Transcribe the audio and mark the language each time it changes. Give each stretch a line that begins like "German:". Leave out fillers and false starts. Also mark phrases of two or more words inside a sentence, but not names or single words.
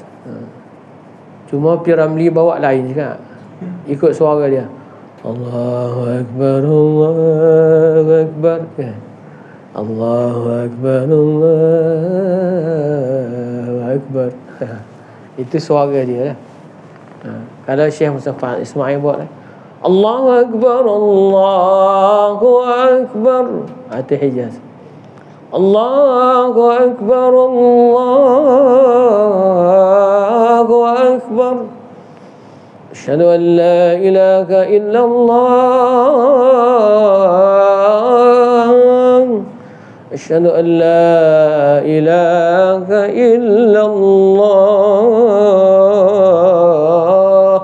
Malay: Cuma Piramli bawa lain juga, ikut suara dia.
Arabic: الله أكبر، الله أكبر، الله أكبر، الله أكبر.
Malay: Itu suara dia lah. Kalau Syekh Mustafa Ismail buat lah,
Arabic: الله أكبر، الله أكبر, itu Hijaz. الله أكبر، الله أكبر, أشهد أن لا إله إلا الله، أشهد أن لا إله إلا الله.